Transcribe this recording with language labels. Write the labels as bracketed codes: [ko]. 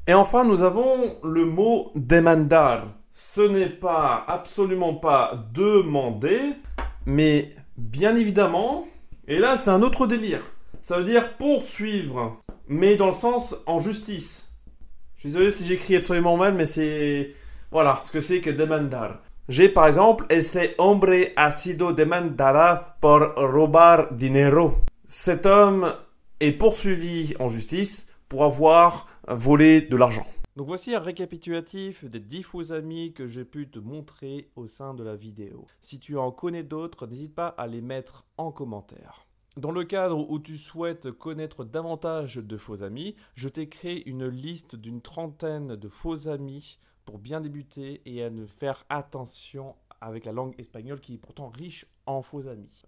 [fr] Et enfin, nous avons le mot demandar. Ce n'est pas, absolument pas demander, mais bien évidemment, et là c'est un autre délire. Ça veut dire poursuivre, mais dans le sens en justice. Je suis désolé si j'écris absolument mal, mais c'est... Voilà ce que c'est que demandar. J'ai par exemple [es] ese hombre ha sido demandada por robar dinero. [fr] Cet homme est poursuivi en justice pour avoir volé de l'argent. Donc voici un récapitulatif des 10 faux amis que j'ai pu te montrer au sein de la vidéo. Si tu en connais d'autres, n'hésite pas à les mettre en commentaire. Dans le cadre où tu souhaites connaître davantage de faux amis, je t'ai créé une liste d'une trentaine de faux amis pour bien débuter et à ne faire attention avec la langue espagnole qui est pourtant riche en faux amis.